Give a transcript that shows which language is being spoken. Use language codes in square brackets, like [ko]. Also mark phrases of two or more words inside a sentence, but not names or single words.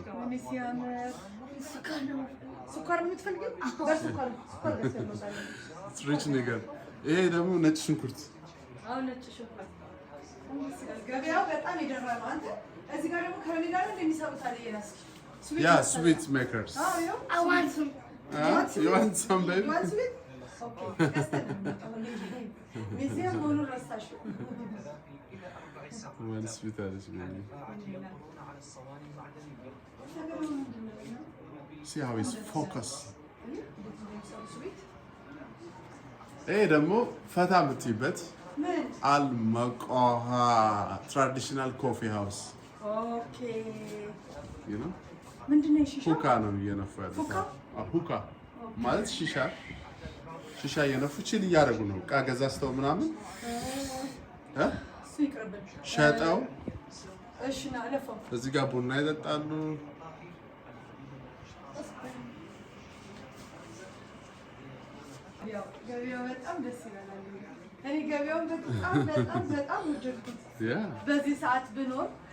[am] ምን ሲያምር። ስኳር ነው የምትፈልጊው? በስኳር ሪች ነገር። ይሄ ደግሞ ነጭ ሽንኩርት። አሁን ነጭ ሽንኩርት ገበያው በጣም የደራ ነው። አንተ እዚህ ጋር ደግሞ ከረሜላ ላይ እንደሚሰሩት አለ የራስ [en] ያ sweet makers። I want some. You want some baby? You want sweet? [am] Okay. ሚዚየም መሆኑን ረሳሽው። [en] One sweet [am] አለች baby. [en] See how he's focused. [am] ይሄ ደግሞ ፈታ የምትይበት ምን አልመቆሃ ትራዲሽናል ኮፊ ሃውስ። ኦኬ [en] you know [am] ምንድን ነው ሺሻ? ሁካ ነው እየነፉ ያሉት። ሁካ ማለት ሺሻ እየነፉ ቺል እያደረጉ ነው። ዕቃ ገዛዝተው ምናምን እሱ ይቅርብን ሸጠው እሺ ና አለፈው። እዚህ ጋር ቡና ይጠጣሉ። ያው ገበያው በጣም ደስ ይላል። እኔ ገበያውን በጣም ወደድኩት። በዚህ ሰዓት ብኖር